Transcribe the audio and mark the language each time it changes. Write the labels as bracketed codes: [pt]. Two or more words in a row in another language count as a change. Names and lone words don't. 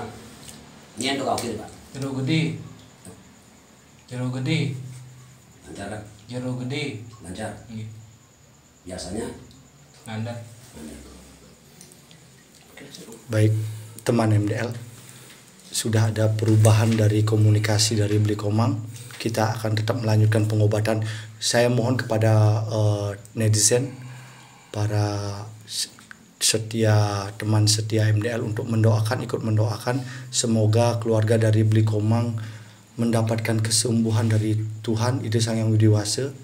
[id] Ini untuk kau kiri Pak. Jeruk gede. Jeruk gede. Lancar kan? Jeruk gede. Lancar. Nggih. Biasanya Lancar. Baik teman MDL, sudah ada perubahan dari komunikasi dari Bli Komang. Kita akan tetap melanjutkan pengobatan. Saya mohon kepada netizen, para teman setia MDL untuk mendoakan, ikut mendoakan semoga keluarga dari Bli Komang mendapatkan kesembuhan dari Tuhan Ide Sang Yang Widiwasa.